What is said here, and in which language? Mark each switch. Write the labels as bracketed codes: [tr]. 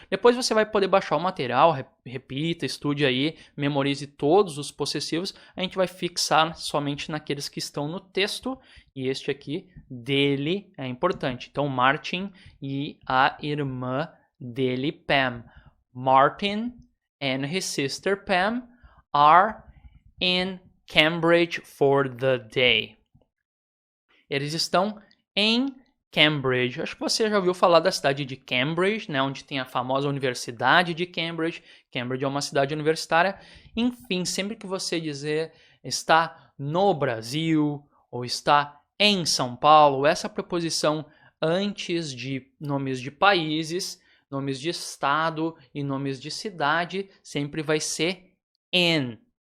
[pt] Depois você vai poder baixar o material, repita, estude aí, memorize todos os possessivos. A gente vai fixar somente naqueles que estão no texto. E este aqui, dele, é importante. Então, Martin e a irmã dele, Pam. [en] Martin and his sister Pam are in Cambridge for the day. [pt] Eles estão em Cambridge. Acho que você já ouviu falar da cidade de Cambridge, né, onde tem a famosa Universidade de Cambridge. Cambridge é uma cidade universitária. Enfim, sempre que você dizer está no Brasil ou está em São Paulo, essa preposição antes de nomes de países, nomes de estado e nomes de cidade sempre vai ser in.